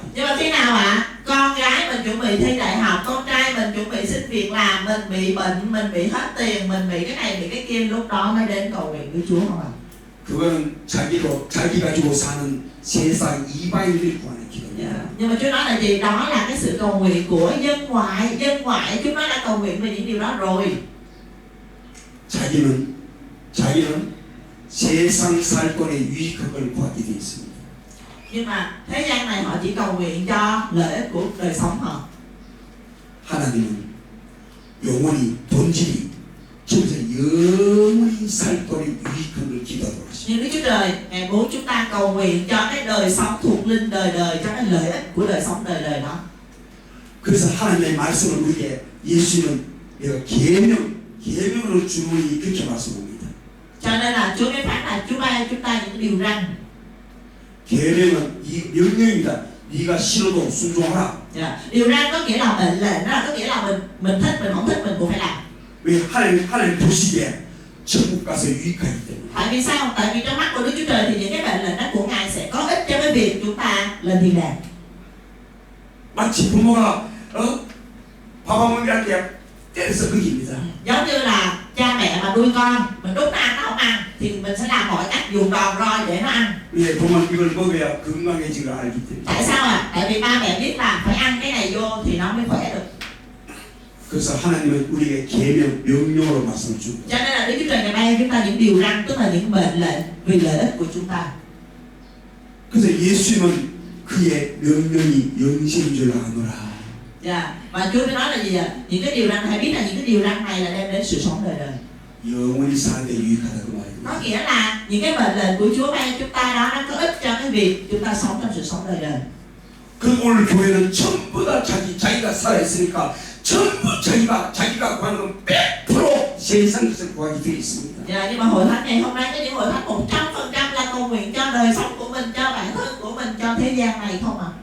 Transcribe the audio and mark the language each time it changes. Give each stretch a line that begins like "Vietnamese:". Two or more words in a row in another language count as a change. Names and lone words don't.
Vietnamese: Nhưng mà khi nào ạ? Con gái mình chuẩn bị thi đại học, con trai mình chuẩn bị xin việc làm, mình bị bệnh, mình bị hết tiền, mình bị cái này, bị cái kia, lúc đó mới đến cầu nguyện với Chúa không ạ?
Korean: 그거는 자기 가지고 사는 세상 이방인들이 구하는 기도입니다.
Vietnamese: Nhưng mà Chúa nói là gì? Đó là cái sự cầu nguyện của dân ngoại chúng nó đã cầu nguyện về những điều đó rồi.
Korean: 자기는 세상 살권에 유익한 걸 구하게 되어 있습니다.
Vietnamese: Nhưng mà thế gian này họ chỉ cầu nguyện cho lợi ích của đời sống họ.
Korean: 하나님은 영원히 본질이 진짜 영원히 살권에 유익한 걸 기도하도록 하십니다.
Vietnamese: Nhưng Đức Chúa Trời Ngài muốn chúng ta cầu nguyện cho cái đời sống thuộc linh đời đời, cho cái lợi ích của đời sống đời đời đó.
Korean: 그래서 하나님의 말씀을 우리에게 예수는 내가 계명으로 주노니 그렇게 말씀합니다.
Vietnamese: Cho nên là Chúa mới phán là Chúa ban chúng ta những điều răn.
Korean: 계명은 이 명령입니다. 네가 싫어도 순종하라.
Vietnamese: Điều răn có nghĩa là mệnh lệnh, đó là có nghĩa là mình thích, mình không thích mình cũng phải làm.
Korean: 왜 하나님 보시기에 천국 가서 유익하기 때문에.
Vietnamese: Tại vì sao? Tại vì trong mắt của Đức Chúa Trời thì những cái mệnh lệnh đó của Ngài sẽ có ích cho cái việc chúng ta lên thiên đàng.
Korean: 마치 부모가 밥아먹는 할 때 때려서 먹입니다.
Vietnamese: Giống như là cha mẹ mà nuôi con, mình đút nó ăn nó không ăn thì mình sẽ làm mọi cách dùng đòn roi để nó ăn.
Korean: 왜 보면 이걸 먹어야 건강해진 걸 알기 때문에.
Vietnamese: Tại sao ạ? Tại vì ba mẹ biết là phải ăn cái này vô thì nó mới khỏe được.
Korean: 그래서 하나님은 우리에게 계명, 명령으로 말씀을 줍니다.
Vietnamese: Cho nên là Đức Chúa Trời ngày nay chúng ta những điều răn, tức là những mệnh lệnh vì lợi ích của chúng ta.
Korean: 그래서 예수님은 그의 명령이 영생인 줄 아노라.
Vietnamese: Và Chúa mới nói là gì ạ? Những cái điều răn, hãy biết là những cái điều răn này là đem đến sự sống đời đời.
Korean: 영원히 사는데 유익하다 그
Vietnamese: Có
Korean: 말입니다.
Vietnamese: nghĩa là những cái mệnh lệnh của Chúa ban chúng ta đó nó có ích cho cái việc chúng ta sống trong sự sống đời đời.
Korean: 그 오늘 교회는 전부 다 자기가 살아있으니까 전부 자기가 구하는 건 100% 세상 것을 구하게 되어 있습니다.
Vietnamese: Nhưng mà hội thánh ngày hôm nay có những hội thánh 100% là cầu nguyện cho đời sống của mình, cho bản thân của mình, cho thế gian này không ạ?